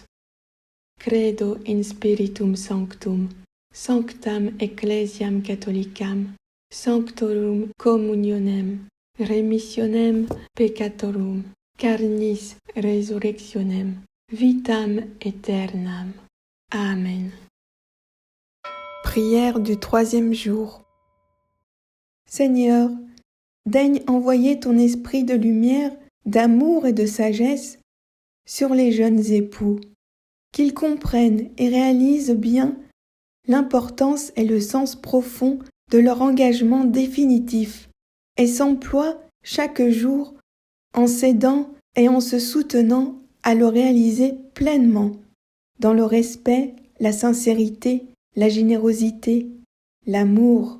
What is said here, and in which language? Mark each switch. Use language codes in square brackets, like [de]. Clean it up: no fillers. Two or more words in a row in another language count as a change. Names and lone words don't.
[la] Credo in Spiritum Sanctum, sanctam ecclesiam catholicam, sanctorum communionem, remissionem peccatorum, carnis resurrectionem, vitam aeternam. Amen. [fr] Prière du troisième jour. Seigneur, daigne envoyer ton esprit de lumière, d'amour et de sagesse sur les jeunes époux, qu'ils comprennent et réalisent bien l'importance et le sens profond de leur engagement définitif et s'emploient chaque jour en s'aidant et en se soutenant à le réaliser pleinement, dans le respect, la sincérité, la générosité, l'amour.